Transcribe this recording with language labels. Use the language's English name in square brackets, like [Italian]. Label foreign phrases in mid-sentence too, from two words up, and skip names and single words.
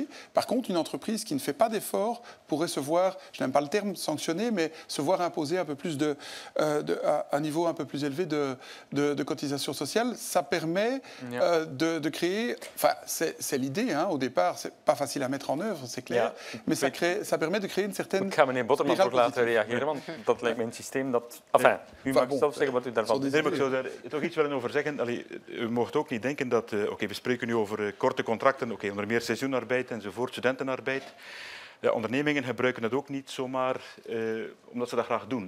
[French] Par contre, une entreprise qui ne fait pas d'efforts pourrait se voir, je n'aime pas le terme sanctionner, mais se voir imposer un peu plus un niveau un peu plus élevé de cotisation sociale. Ça permet de créer, enfin c'est l'idée au départ, c'est pas facile à mettre en œuvre, c'est clair, mais ça permet de créer een certaine... [Dutch] Ik ga meneer Botterman ook laten reageren, want dat lijkt me een systeem dat... Enfin, u mag zelf zeggen wat u daarvan denkt. Ik zou daar toch iets willen over zeggen. Allee, u mocht ook niet denken dat... Oké, we spreken nu over korte contracten, onder meer seizoenarbeid enzovoort, studentenarbeid. Ja, ondernemingen gebruiken het ook niet zomaar omdat ze dat graag doen.